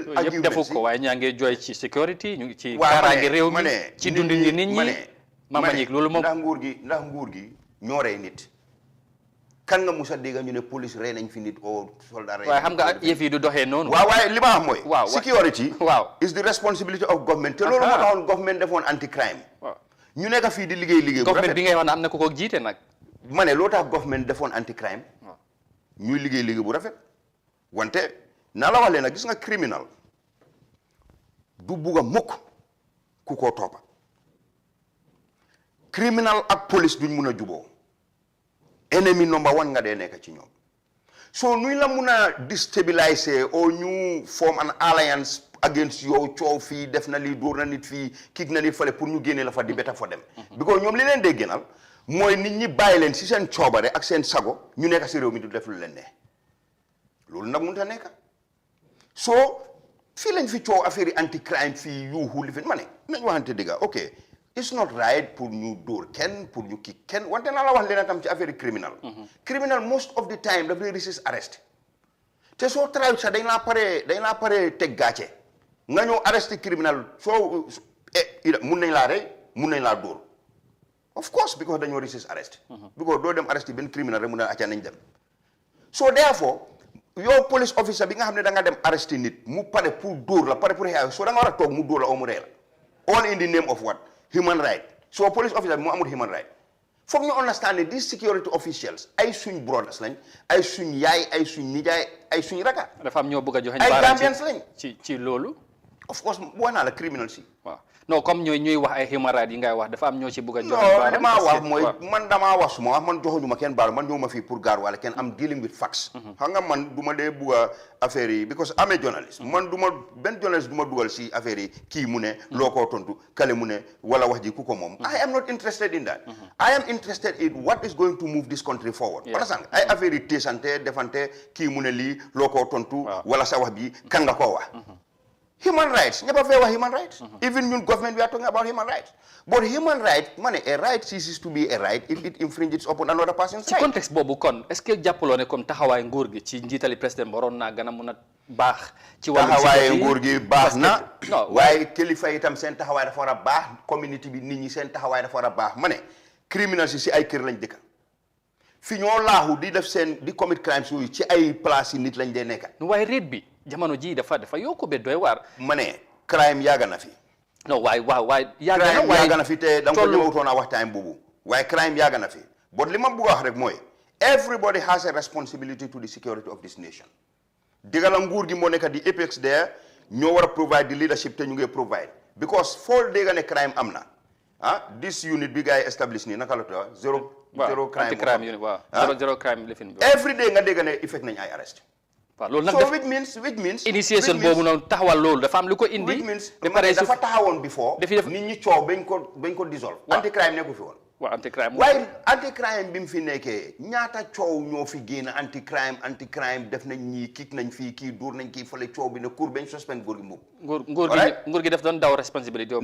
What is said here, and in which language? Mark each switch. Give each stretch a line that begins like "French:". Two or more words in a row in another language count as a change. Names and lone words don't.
Wolof: yëpp defu ko waaye ñaa ngi jooy ci sécurité ñu ngi ci. kaaraange réew mi ci dund nit ñi ma ñi loolu moom ndax nguur gi ñoo rey nit. kan nga musa dégg ñu ne police rey nañ fi nit o soldat rey. waaye xam nga yëf yi du doxee noonu. waaw waaye li ma wax mooy. waaw security. waaw
English: is the responsibility of government.
Wolof: te loolu moo taxoon government defoon
English: anti crime.
Wolof: ñu nekk fii di liggéey bu rafet. government bi ngay wax ne am na ko jiite nag. ma ne loo tax government defoon
English: anti crime.
Wolof: ñuy liggéey bu rafet wante. naa la wax leen nag gis nga criminal du bugg a mukk ku koo toppa criminal ak police duñ mun a juboo ennemi
English: number one
Wolof: nga dee nekk ci ñoom so nuy la mun a déstabiliser o ñu
English: form an alliance against
Wolof: yow coow fii def na lii dóor na nit fii kick na nit fale pour ñu génne la fa di beta fa dem because ñoom li leen dee génnal mooy nit ñi bàyyi leen si seen coobare ak seen sago ñu nekk si réew mi du def lu leen ne loolu nag mënut a nekk so fii lañ fi coow affaire yi anti crime fii yuuxu li fi ma ne nañ waxante dëgga
English: ok it's not right
Wolof: pour ñu dóor kenn pour ñu kii kenn wante naa la wax leen tam ci affaire yi criminal
English: most of the time
Wolof: daf lay
English: resist arrest
Wolof: te soo try sax dañ laa pare teg gàcce nga ñëw
English: arrest criminal
Wolof: soo mun nañ laa rey mun nañ laa dóor
English: Of course, because
Wolof: dañoo
English: resist arrest.
Wolof: Because doo dem arrest benn criminal rek mu ne acca nañ dem.
English: So therefore,
Wolof: yow
English: police officer
Wolof: bi nga xam ne da nga dem arrest nit mu pare pour dóor la pare pour xeex so da nga war a toog mu dóor la oo mu rey la.
English: All in the name of what? Human right. So police officer
Wolof: bi mu amul
English: human right.
Wolof: Foog ñu understand ne
English: these security officials
Wolof: ay suñ brothers lañ ay suñ yaay ay suñ nijaay ay suñ raka. Dafa am ñoo bëgg a joxe ay Gambians lañ ci loolu. Of course wax naa la criminal si. waaw non comme ñuy wax ay
English: human rights
Wolof: yi ngay wax dafa am ñoo ci bëgg a joxe non li ma wax mooy man damaa wax suma wax man joxuñu ma kenn baal man ñëw ma fii pour gaar wala kenn am
English: dealing with facts.
Wolof: xam nga man du ma dee bugg a affaire yi
English: because I'm a journalist.
Wolof: man du ma benn journalist du ma dugal si affaire yi kii mu ne loo koo tontu kale mu ne wala wax ji ku ko moom.
English: I am not interested in that. I am interested in what is going to move this country forward.
Wolof: par exemple ay affaire yi teesante defante kii mu ne lii loo koo tontu. wala sa wax bi kan nga koo wax.
English: Human rights, never favor human rights. Even in government, we are talking about human rights. But human rights, a right ceases to be a right if it infringes upon another person's right.
Wolof: ci contexte boobu kon
French: est-ce que
Wolof: jàppaloo ne comme taxawaay nguur gi ci njiitali président waroon naa gën a mun a baax. ci wàllu taxawaay nguur gi baax na. non waaye kilifa itam seen taxawaay dafa war a baax community bi nit ñi seen taxawaay dafa war a baax ma ne criminal si ay kër lañ dëkk fi ñoo laaxu di def seen di
English: commit crimes
Wolof: yooyu ci ay place yi nit lañ dee nekk. waaye réet bi. jamono ji dafa yokku be doy waar. ma ne crime yàgg na fi. non waaye crime yàgg na fi te da nga ko ñëwutoon a wax time boobu. waaye crime yàgg na fi.
English: but
Wolof: li ma bëgg a wax rek mooy
English: everybody has a responsibility to the security of this nation.
Wolof: digal la nguur gi moo nekk di
English: apex there
Wolof: ñoo war a
English: provide the leadership
Wolof: te ñu ngi provide. because foo dégg ne crime am na
English: this unit
Wolof: bi gars yi establish nii naka la tudd
English: zero crime anti-crime unit
Wolof: waaw
English: zero crime
Wolof: lifin bi.
English: every day
Wolof: nga dégg ne effect nañ ay arrest. waaw loolu nag
English: so which means
Wolof: initiation boobu noonu taxawal loolu dafa am lu ko indi.
English: which means
Wolof: dafa taxawoon before. nit ñi coow bañ ko dissolve.
English: anti crime
Wolof: nekku fi woon. waaw
English: anti crime.
Wolof: waaye
English: anti crime
Wolof: bi mu fi nekkee ñaata coow ñoo fi génn
English: anti crime
Wolof: def nañ ñii kiik nañ fii kii dóor nañ kii fële coow bi ne cour bañ suspend nguur gi moom. nguur gi daf doon daw responsabilité.